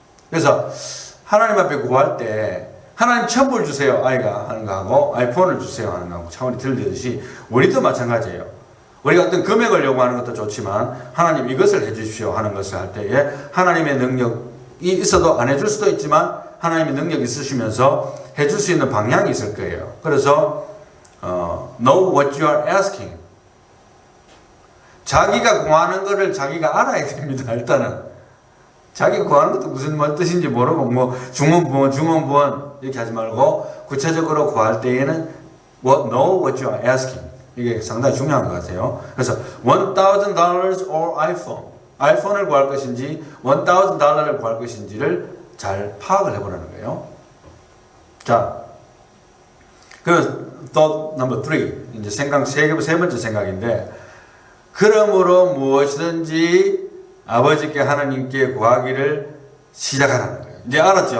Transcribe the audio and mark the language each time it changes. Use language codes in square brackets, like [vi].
[ko] 그래서 하나님 앞에 구할 때 하나님 천불 주세요 아이가 하는 거하고 아이폰을 주세요 하는 거하고 차원이 틀리듯이 우리도 마찬가지예요. 우리가 어떤 금액을 요구하는 것도 좋지만 하나님 이것을 해주십시오 하는 것을 할 때에 하나님의 능력이 있어도 안 해줄 수도 있지만 하나님의 능력이 있으시면서 해줄 수 있는 방향이 있을 거예요. 그래서 [en] know what you are asking. [ko] 자기가 구하는 것을 자기가 알아야 됩니다. 일단은 자기가 구하는 것도 무슨 뜻인지 모르고 뭐 중원부원 이렇게 하지 말고 구체적으로 구할 때에는 [en] know what you are asking. [ko] 이게 상당히 중요한 것 같아요. 그래서 [en] $1,000 or iPhone. [ko] 아이폰을 구할 것인지 $1,000를 구할 것인지를 잘 파악을 해보라는 거예요. 자, 그 [en] thought number 3. [ko] 이제 생각 세 번째 생각인데, 그러므로 무엇이든지 아버지께 하나님께 구하기를 시작하라는 거예요. 이제 알았죠.